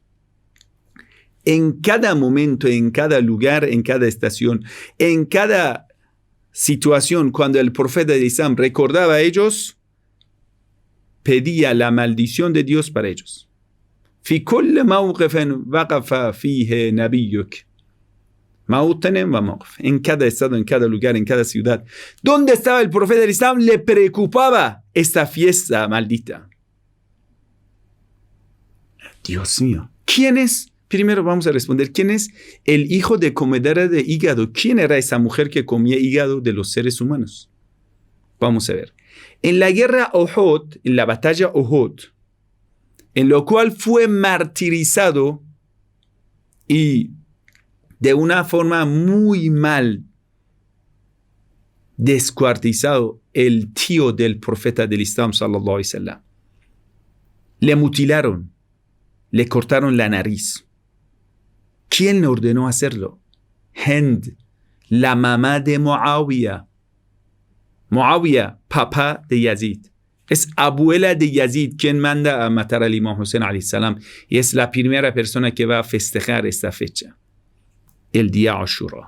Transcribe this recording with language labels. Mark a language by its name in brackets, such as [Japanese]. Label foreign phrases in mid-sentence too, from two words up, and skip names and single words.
[Spanish] En cada momento, en cada lugar, en cada estación, en cada situación, cuando el profeta de Islam recordaba a ellos, pedía la maldición de Dios para ellos. [Arabic] في كل موقف وقف فيه نبيك. [Spanish] En cada estado, en cada lugar, en cada ciudad. ¿Dónde estaba el profeta del Islam? Le preocupaba esta fiesta maldita. Dios mío. ¿Quién es? Primero vamos a responder. ¿Quién es el hijo de comedora de hígado? ¿Quién era esa mujer que comía hígado de los seres humanos? Vamos a ver. En la guerra Uhud, en la batalla Uhud, en lo cual fue martirizado y de una forma muy mal descuartizado el tío del profeta del Islam, [Arabic] صلى الله عليه وسلم. [Spanish] Le mutilaron, le cortaron la nariz. ¿Quién le ordenó hacerlo? Hind, la mamá de Muawiyah. Muawiyah, papá de Yazid. Es abuela de Yazid quien manda a matar al Imam Hussein [Arabic] عليه السلام, [Spanish] y es la primera persona que va a festejar esta fecha, el día Ashura.